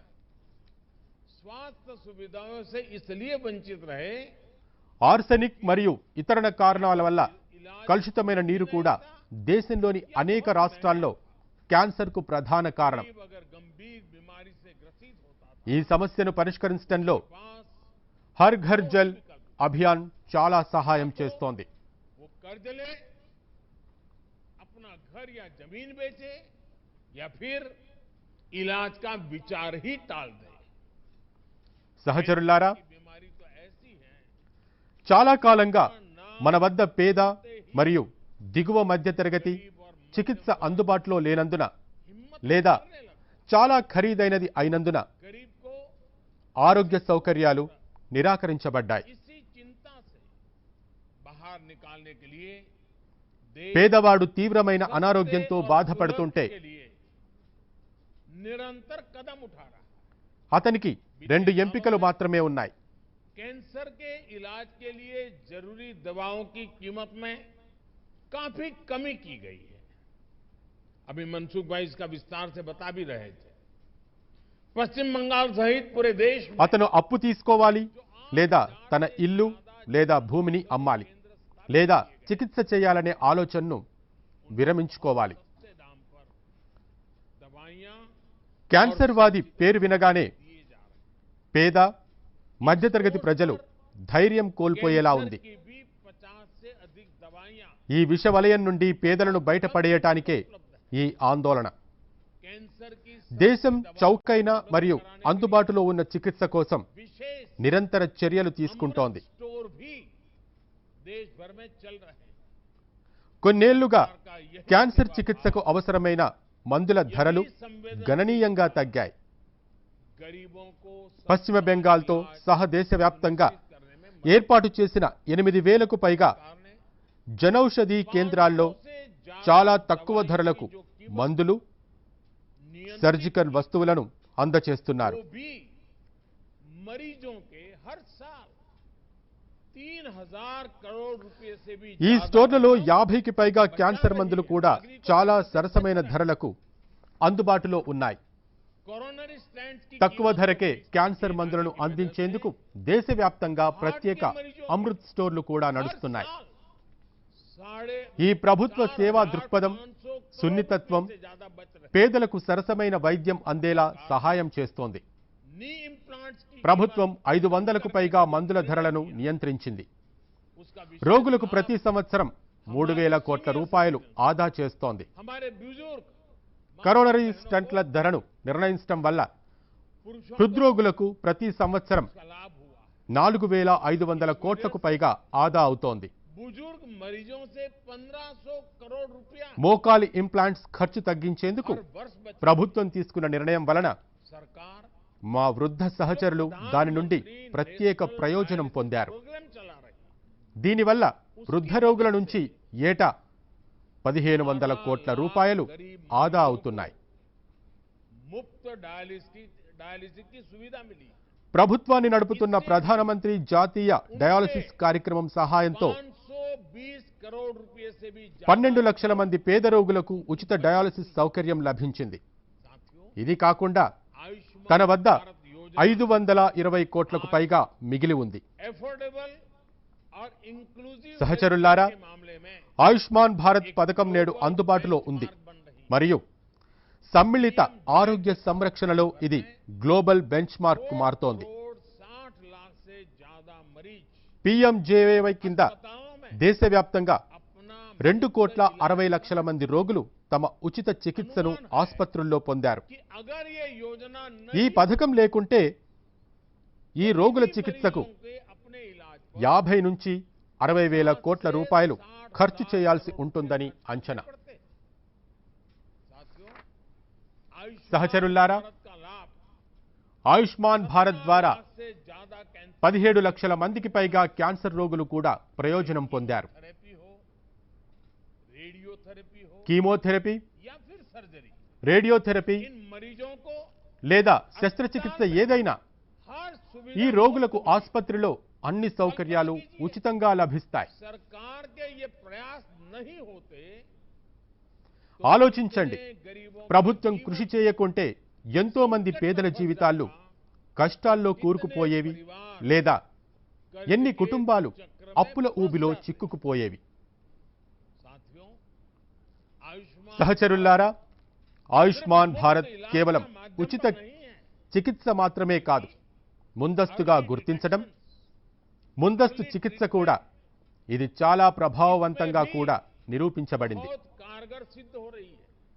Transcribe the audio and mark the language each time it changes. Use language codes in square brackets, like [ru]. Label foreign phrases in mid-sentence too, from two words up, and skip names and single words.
[hi] स्वास्थ्य सुविधाओं से इसलिए वंचित रहे [te] ఆర్సెనిక్ మరియు ఇతర కారణాల వల్ల కలుషితమైన నీరు కూడా దేశంలోని అనేక రాష్ట్రాల్లో క్యాన్సర్కు ప్రధాన కారణం. [hi] अगर गंभीर बीमारी से ग्रसित होता था [te] ఈ సమస్యను పరిష్కరించడంలో [hi] पास [te] హర్ ఘర్ జల్ అభియాన్ చాలా సహాయం చేస్తోంది. [hi] वो कर्ज ले, अपना घर या जमीन बेचे या फिर इलाज का विचार ही टाल दे. [te] సహచరులారా, [hi] बीमारी तो ऐसी है [te] చాలా కాలంగా మన వద్ద పేద మరియు దిగువ మధ్యతరగతి చికిత్స అందుబాటులో లేనందున లేదా చాలా ఖరీదైనది అయినందున [hi] गरीब को [te] ఆరోగ్య సౌకర్యాలు నిరాకరించబడ్డాయి. [hi] इसी चिंता से बाहर निकालने के लिए देश [te] పేదవాడు తీవ్రమైన అనారోగ్యంతో బాధపడుతుంటే [hi] के लिए निरंतर कदम उठा रहा है. [te] అతనికి 2 ఎంపికలు మాత్రమే ఉన్నాయి. [hi] कैंसर के इलाज के लिए जरूरी दवाओं की कीमत में काफी कमी की गई है. अभी मनसुख भाई इसका विस्तार से बता भी रहे थे. पश्चिम बंगाल सहित पूरे देश में [te] అతను అప్పు తీసుకోవాలి, లేదా తన ఇల్లు లేదా భూమిని అమ్మాలి, లేదా చికిత్స చేయాలనే ఆలోచనను విరమించుకోవాలి. [hi] सस्ते दाम पर दवाइयां [te] క్యాన్సర్ వాది పేరు వినగానే [hi] दिए जा रहे [te] పేద మధ్యతరగతి ప్రజలు ధైర్యం కోల్పోయేలా [hi] कैंसर [te] ఉంది. [hi] की भी 50 से अधिक दवाइयां [te] ఈ విష వలయం నుండి పేదలను బయటపడేయటానికే ఈ ఆందోళన. [hi] कैंसर की [te] దేశం చౌకైన మరియు అందుబాటులో ఉన్న చికిత్స కోసం [hi] विशेष [te] నిరంతర చర్యలు తీసుకుంటోంది. [hi] स्टोर भी देश भर में चल रहे हैं. [te] కొన్నేళ్లుగా [hi] का यही [te] క్యాన్సర్ చికిత్సకు అవసరమైన మందుల ధరలు గణనీయంగా తగ్గాయి. [hi] गरीबों को [te] పశ్చిమ బెంగాల్తో సహా దేశవ్యాప్తంగా [hi] करने में [te] ఏర్పాటు చేసిన 8,000కు పైగా [hi] सरकार ने [te] జనౌషధి కేంద్రాల్లో చాలా తక్కువ ధరలకు మందులు, సర్జికల్ వస్తువులను అందచేస్తున్నారు. [hi] वो भी मरीजों के हर साल 3,000 करोड़ रुपए से भी [te] ఈ [hi] ज्यादा [te] స్టోర్లలో 50కి పైగా క్యాన్సర్ మందులు కూడా చాలా సరసమైన ధరలకు అందుబాటులో ఉన్నాయి. [en] coronary stand [hi] की [te] తక్కువ ధరకే క్యాన్సర్ మందులను అందించేందుకు దేశవ్యాప్తంగా ప్రత్యేక అమృత్ స్టోర్లు కూడా నడుస్తున్నాయి. ఈ ప్రభుత్వ సేవా దృక్పథం, సున్నితత్వం పేదలకు సరసమైన వైద్యం అందేలా సహాయం చేస్తోంది. ప్రభుత్వం 500కు పైగా మందుల ధరలను నియంత్రించింది. రోగులకు ప్రతి సంవత్సరం 3,000 కోట్ల రూపాయలు ఆదా చేస్తోంది. కరోనరీ స్టంట్ల ధరను నిర్ణయించడం వల్ల హృద్రోగులకు ప్రతి సంవత్సరం 4,500 కోట్లకు పైగా ఆదా అవుతోంది. [hi] बुजुर्ग मरीजों से 1,500 करोड़ रुपया [te] మోకాలి ఇంప్లాంట్స్ ఖర్చు తగ్గించేందుకు [hi] हर वर्ष बच [te] ప్రభుత్వం తీసుకున్న నిర్ణయం వలన [hi] सरकार [te] మా వృద్ధ సహచరులు దాని నుండి ప్రత్యేక ప్రయోజనం పొందారు. [hi] प्रोग्राम चला रहे हैं। [te] దీనివల్ల వృద్ధ రోగుల నుంచి ఏటా 1500 కోట్ల రూపాయలు ఆదా అవుతున్నాయి. [hi] मुफ्त डायलिसिस की सुविधा मिली। [te] ప్రభుత్వాన్ని నడుపుతున్న ప్రధానమంత్రి జాతీయ డయాలసిస్ కార్యక్రమం సహాయంతో [hi] 520 करोड़ रुपए से भी [te] 12 లక్షల మంది పేద రోగులకు ఉచిత డయాలసిస్ సౌకర్యం లభించింది. ఇది కాకుండా తన వద్ద 520 కోట్లకు పైగా మిగిలి ఉంది. [hi] अफोर्डेबल और इंक्लूसिव [te] సహచరులారా, [hi] के मामले में [te] ఆయుష్మాన్ భారత్ పథకం నేడు అందుబాటులో ఉంది మరియు సమ్మిళిత ఆరోగ్య సంరక్షణలో ఇది [en] global bench mark [te] మారుతోంది. [hi] 60 लाख से ज्यादा मरीज [te] PMJAY కింద [hi] अस्पतालों में [te] దేశవ్యాప్తంగా [hi] अपना [te] 2,60,00,000 మంది రోగులు తమ ఉచిత చికిత్సను ఆసుపత్రుల్లో పొందారు. [hi] कि अगर ये योजना [te] ఈ [hi] नहीं [te] పథకం లేకుంటే ఈ రోగుల చికిత్సకు [hi] के अपने इलाज [te] 50 నుంచి 60 వేల కోట్ల రూపాయలు ఖర్చు చేయాల్సి ఉంటుందని అంచనా. [hi] पड़ते। साथियों, आयुष्मान [te] సహచరులారా, [hi] भारत का लाभ [te] ఆయుష్మాన్ భారత్ ద్వారా [hi] 10 से ज्यादा कैंसर [te] 17 లక్షల మందికి పైగా క్యాన్సర్ రోగులు కూడా ప్రయోజనం పొందారు. [hi] थेरेपी हो, रेडियोथेरेपी हो [te] కీమోథెరపీ, [hi] या फिर सर्जरी, [te] రేడియోథెరపీ [hi] इन मरीजों को [te] లేదా శస్త్రచికిత్స ఏదైనా [hi] हर [te] ఈ [hi] सुविधा [te] రోగులకు ఆసుపత్రిలో అన్ని సౌకర్యాలు ఉచితంగా లభిస్తాయి. [hi] सरकार के ये प्रयास नहीं होते [te] ఆలోచించండి, [hi] गरीबों [te] ప్రభుత్వం కృషి చేయకుంటే ఎంతో మంది పేదల జీవితాలు కష్టాల్లో కూరుకుపోయేవి లేదా ఎన్ని కుటుంబాలు అప్పుల ఊబిలో చిక్కుకుపోయేవి. [hi] साथियों, आयुष्मान [te] సహచరులారా, ఆయుష్మాన్ భారత్ కేవలం ఉచిత [hi] नहीं है, [te] చికిత్స మాత్రమే కాదు, ముందస్తుగా గుర్తించడం, ముందస్తు చికిత్స కూడా. ఇది చాలా ప్రభావవంతంగా కూడా నిరూపించబడింది. [hi] बहुत कारगर सिद्ध हो रही है।